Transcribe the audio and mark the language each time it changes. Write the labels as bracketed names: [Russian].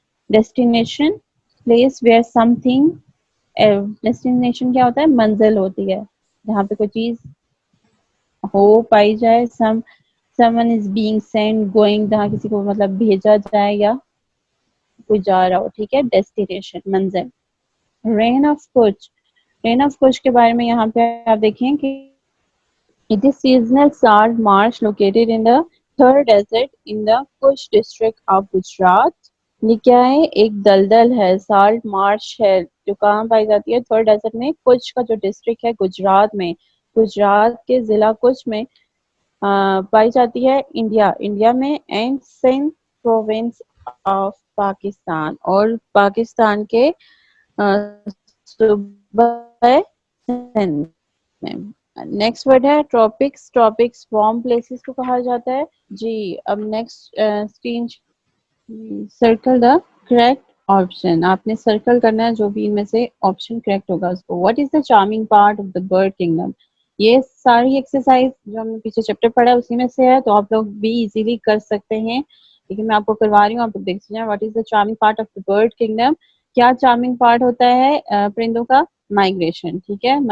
[Urdu] Destination, [English] place where something, [Urdu] destination کیا ہوتا ہے؟ منزل ہوتی ہے جہاں پہ کوئی چیز ہو پائی جائے. [English] someone is being sent going، [Urdu] جہاں کسی کو مطلب بھیجا جائے یا کوئی جا رہا ہو، ٹھیک ہے. ڈیسٹینیشن، منزل. رین آف کچھ، رین آف کچھ کے بارے میں یہاں پہ آپ دیکھیں کہ [English] it is seasonal salt marsh located in the Thar Desert in the Kush district of Gujarat. [Urdu] یہ کیا ہے؟ ایک دلدل ہے، سالٹ مارش ہے جو کہاں پائی جاتی ہے؟ تھر ڈیزرٹ میں، کچھ کا جو ڈسٹرکٹ ہے گجرات میں، گجرات کے ضلع کچھ میں پائی جاتی ہے انڈیا میں. [English] and Sindh province of Pakistan, [Urdu] اور پاکستان کے صوبہ سندھ میں. نیکسٹ ورڈ ہے ٹراپکس، ٹراپکس وارم پلیسز کو کہا جاتا ہے. [English] جی اب next screen, circle the correct option. [Urdu] آپ نے سرکل کرنا ہے جو بھی ان میں سے آپشن کریکٹ ہوگا اس کو. [English] What is the charming part of the bird kingdom? [Urdu] یہ ساری ایکسرسائز جو ہم نے پیچھے چیپٹر پڑھا ہے اسی میں سے ہے، تو آپ لوگ بھی ایزیلی کر سکتے ہیں، لیکن میں آپ کو کروا رہی ہوں، آپ لوگ دیکھ سکتے ہیں. [English] What is the charming part of the bird kingdom? [Urdu] کیا چارمنگ پارٹ ہوتا ہے پرندوں کا؟ مائگریشن، ٹھیک ہے.